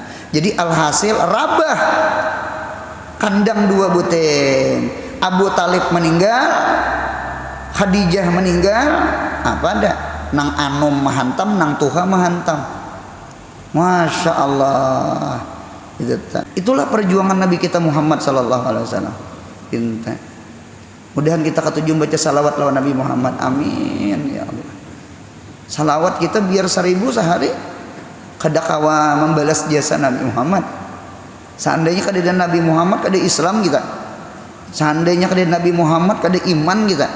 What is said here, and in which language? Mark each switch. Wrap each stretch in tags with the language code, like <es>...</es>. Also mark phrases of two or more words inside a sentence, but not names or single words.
<bjn>Jadi alhasil rabah kandang 2 buting. Abu Talib meninggal, Khadijah meninggal, apa ada? Nang anom mahantam, nang tuha mahantam.</bjn> <ar>ما شاء الله.</ar> <bjn>Itulah perjuangan Nabi kita Muhammad</bjn> <ar>صلى الله عليه وسلم.</ar> <bjn>Mudahan kita ketujuh baca salawat lawan Nabi Muhammad.</bjn> <ar>آمين يا الله.</ar> <bjn>Salawat kita biar 1000 sehari. Kada kawa membalas jasa Nabi Muhammad. Seandainya kada Nabi Muhammad kada Islam kita. Seandainya kada Nabi Muhammad kada iman kita.</bjn>